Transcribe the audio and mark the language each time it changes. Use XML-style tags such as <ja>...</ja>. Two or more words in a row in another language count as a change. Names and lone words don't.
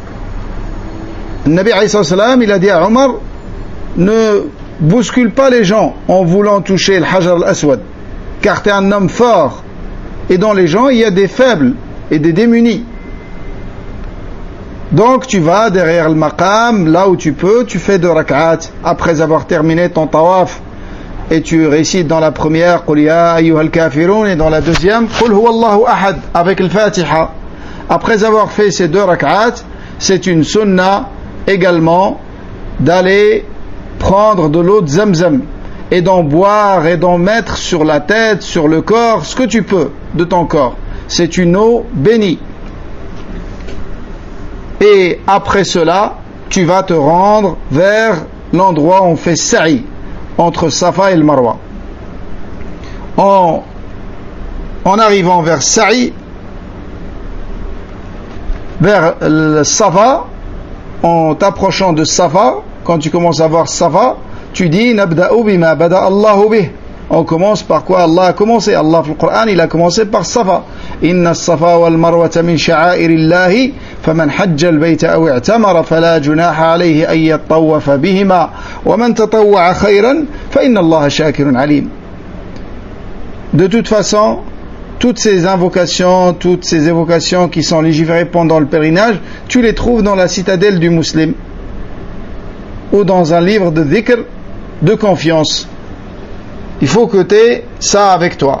<fr>Le Nabi</fr> <ar>عليه السلام,</ar> <fr>il a dit à Omar, ne bouscule pas les gens en voulant toucher le Hajar al-Aswad, car tu es un homme fort et dans les gens il y a des faibles et des démunis. Donc tu vas derrière le maqam, là où tu peux, tu fais 2 rak'at après avoir terminé ton tawaf et tu récites dans la première</fr> <ar>قل يا أيها الكافرون</ar> <fr>et dans la deuxième</fr> <ar>قل هو الله أحد</ar> <fr>avec le Fatiha. Après avoir fait ces 2 rak'at, c'est une sunna également d'aller prendre de l'eau de Zamzam et d'en boire et d'en mettre sur la tête, sur le corps, ce que tu peux de ton corps. C'est une eau bénie. Et après cela, tu vas te rendre vers l'endroit où on fait Sa'i, entre Safa et le Marwa. En arrivant vers Sa'i, vers le Safa, en t'approchant de Safa, quand tu commences à voir Safa, tu dis</fr> <ar>نبدأ بما بدأ الله به.</ar> <fr>On commence par quoi Allah a commencé. Allah, dans le Coran, il a commencé par Safa.</fr> <ar>إن الصفا والمروة من شعائر الله فمن حج البيت أو اعتمر فلا جناح عليه أن يطوف بهما ومن تطوع خيرا فإن الله شاكر عليم.</ar> <fr>De toute façon, toutes ces invocations, toutes ces évocations qui sont légiférées pendant le pèlerinage, tu les trouves dans la citadelle du musulman ou dans un livre de dhikr de confiance. Il faut que tu aies ça avec toi.</fr>